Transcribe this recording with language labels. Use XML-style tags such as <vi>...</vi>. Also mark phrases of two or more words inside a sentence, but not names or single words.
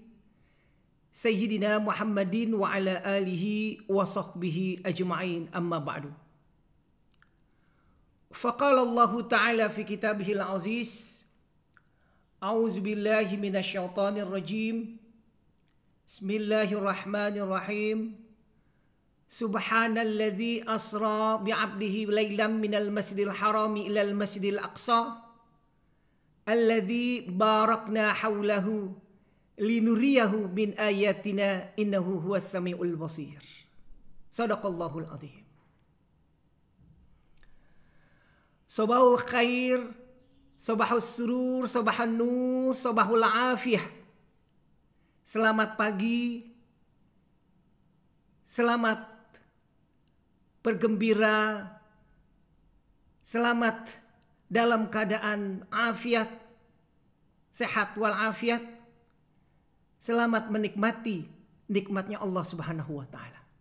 <ar>سيدنا محمد وعلى آله وصحبه أجمعين، أما بعد. فقال الله تعالى في كتابه العزيز. أعوذ بالله من الشيطان الرجيم. بسم الله الرحمن الرحيم. سبحان الذي أسرى بعبده ليلا من المسجد الحرام إلى المسجد الأقصى الذي باركنا حوله لنريه من آياتنا إنه هو السميع البصير. صدق الله العظيم. صباح الخير، صباح السرور، صباح النور، صباح العافية.</ar> <id>Selamat pagi, selamat bergembira, selamat dalam keadaan afiat, sehat walafiat, selamat menikmati nikmatnya Allah</id> <ar>سبحانه وتعالى.</ar>